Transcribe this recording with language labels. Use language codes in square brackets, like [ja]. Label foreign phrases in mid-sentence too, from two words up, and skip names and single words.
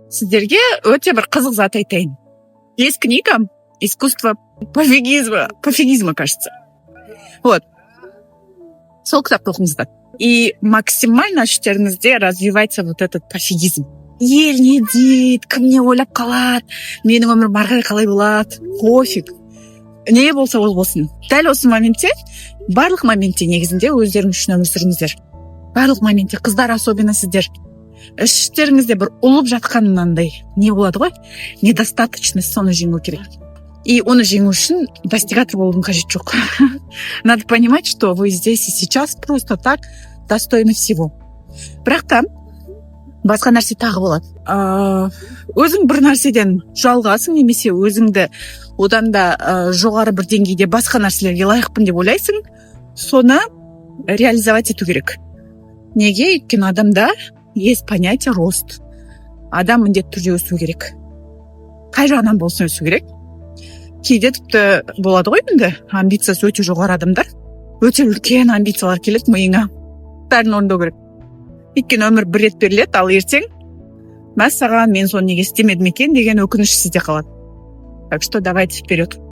[kk] сіздерге өте бір қызық зат айтайын. [ru] Есть книга «Искусство пофигизма», кажется. Вот. [kk] Сол кітапты оқыңыздар. [ru] И максимально іштеріңізде развивается вот этот пофигизм. [kk] Ел не дейді, кім не ойлап қалады, менің өмірім ары қарай қалай болады, пофиг. Не болса ол болсын. Дәл осы моментте, барлық моментте негізінде өздеріңіз үшін өмір сүріңіздер. Барлық моментте, қыздар особенно сіздер. Іштеріңізде бір ұлып жатқанынандай не болады ғой? Недостаточность, соны жеңу керек. И оны жеңу үшін достигатор болудың қажет жоқ. [ru] Надо понимать, что вы здесь и сейчас просто так достойны всего. [kk] Бірақ та басқа нәрсе тағы болады. Өзің бір нәрседен жалғасың, немесе өзіңді одан да жоғары бір деңгейде басқа нәрселерге лайықпын деп ойлайсың, соны реализовать ету керек. Неге? Өйткені адамда [ru] есть понятие рост. [kk] Адам міндетті түрде өсу керек. Қай жағынан болсын өсу керек. Кейде тіпті болады ғой енді, амбициясы өте жоғары адамдар, өте үлкен амбициялар келеді миыңа. Бәрін орындау керек. Өйткені өмір бір рет беріледі, ал ертең мәссаған, мен соны неге істемедім екен деген өкініш сізде қалады. [ru] Так что давайте вперед.